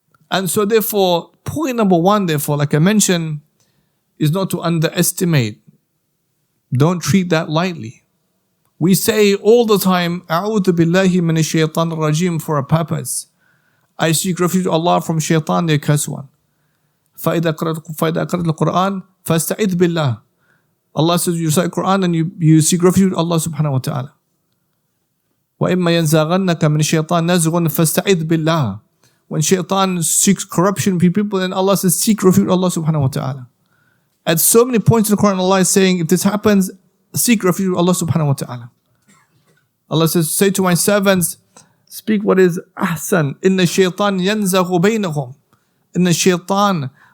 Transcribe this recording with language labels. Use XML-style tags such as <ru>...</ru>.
<en>And so therefore, point number one, therefore, like I mentioned, is not to underestimate. Don't treat that lightly. We say all the time,</en> <ar>أعوذ بالله من الشيطان الرجيم,</ar> <en>for a purpose. I seek refuge to Allah from Shaytan, the accursed one.</en> <ar>فإذا قرأت القرآن فاستعذ بالله.</ar> <en>Allah says you recite Quran and you seek refuge to Allah subhanahu wa ta'ala.</en> <ar>وإما ينزغنك من الشيطان نزغ فاستعذ بالله.</ar> <en>When Shaytan seeks corruption in people, then Allah says seek refuge to Allah subhanahu wa ta'ala. At so many points in the Quran, Allah is saying, if this happens, seek refuge to Allah subhanahu wa ta'ala. Allah says, say to my servants, speak what is ahsan.</en> <ar>Inna shaytan yanzaghu baynahum. Inna shaytan.</ar>